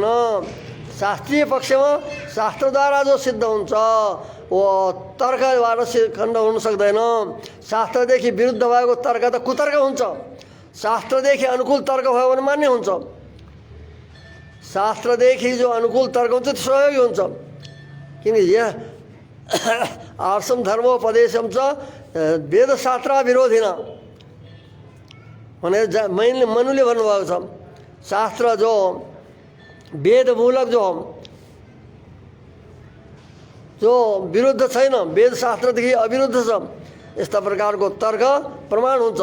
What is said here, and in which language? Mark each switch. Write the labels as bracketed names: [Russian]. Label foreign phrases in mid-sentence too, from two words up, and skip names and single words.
[Nepali] शास्त्रीय पक्षमा शास्त्रद्वारा जो सिद्ध हुन्छ वो तर्कबाट खण्ड हुन सक्दैन। शास्त्रदेखि विरुद्ध भएको तर्क त कुतर्क हुन्छ, शास्त्रदेखि अनुकूल तर्क भयो भने मान्य हुन्छ। शास्त्रदेखि जो अनुकूल तर्क हुन्छ त्यो सहयोगी हुन्छ। किनकि [Sanskrit] यह आर्षम धर्मोपदेशम च वेदशास्त्र विरोधिन [Nepali] भनेर मनुले भन्नुभएको छ। शास्त्र जो वेदमूलक जो विरुद्ध छैन, वेदशास्त्रदेखि अविरुद्ध छ, यस्ता प्रकारको तर्क प्रमाण हुन्छ।